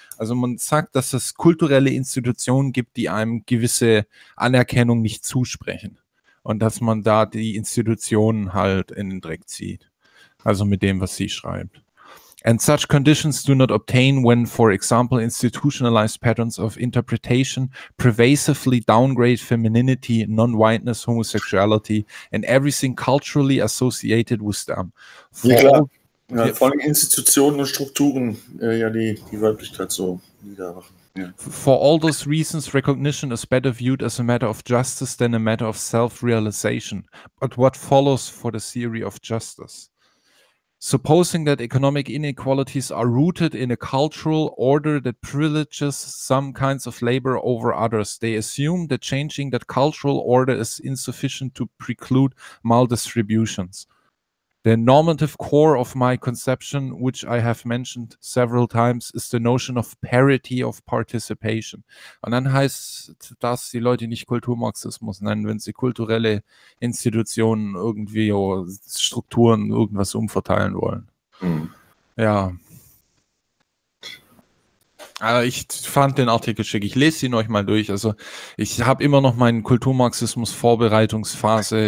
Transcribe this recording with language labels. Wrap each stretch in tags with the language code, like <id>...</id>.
<de>Also man sagt, dass es kulturelle Institutionen gibt, die einem gewisse Anerkennung nicht zusprechen und dass man da die Institutionen halt in den Dreck zieht. Also mit dem, was sie schreibt.</de> <en>And such conditions do not obtain when, for example, institutionalized patterns of interpretation pervasively downgrade femininity, non-whiteness, homosexuality and everything culturally associated with them.</en> <de>Ja, klar. Ja, vor allem Institutionen und Strukturen, ja, die Weiblichkeit so niedermachen.</de> <en>For all those reasons, recognition is better viewed as a matter of justice than a matter of self-realization. But what follows for the theory of justice? Supposing that economic inequalities are rooted in a cultural order that privileges some kinds of labor over others, they assume that changing that cultural order is insufficient to preclude maldistributions. The normative core of my conception, which I have mentioned several times, is the notion of parity of participation.</en> <de>Und dann heißt das, die Leute nicht Kulturmarxismus nennen, wenn sie kulturelle Institutionen irgendwie oder Strukturen irgendwas umverteilen wollen. Hm. Ja. Also ich fand den Artikel schick. Ich lese ihn euch mal durch. Also ich habe immer noch meinen Kulturmarxismus-Vorbereitungsphase.</de>